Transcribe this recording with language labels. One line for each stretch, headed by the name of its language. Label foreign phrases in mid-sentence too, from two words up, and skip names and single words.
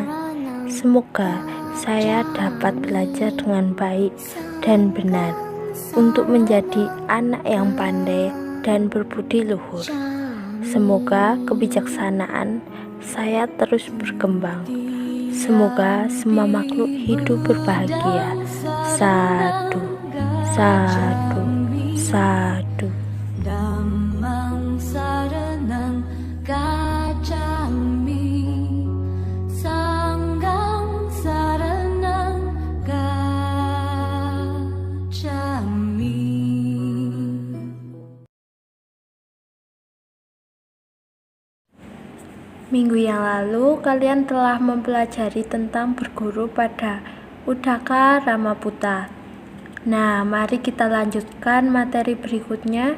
Indonesian: Semoga saya dapat belajar dengan baik dan benar untuk menjadi anak yang pandai dan berbudi luhur. Semoga kebijaksanaan saya terus berkembang. Semoga semua makhluk hidup berbahagia.
Pali: Sadu, sadu, sadu. Dhammang saranang gacchami, sanghang saranang gacchami.
Indonesian: Minggu yang lalu kalian telah mempelajari tentang berguru pada Uddaka Ramaputta. Nah, mari kita lanjutkan materi berikutnya.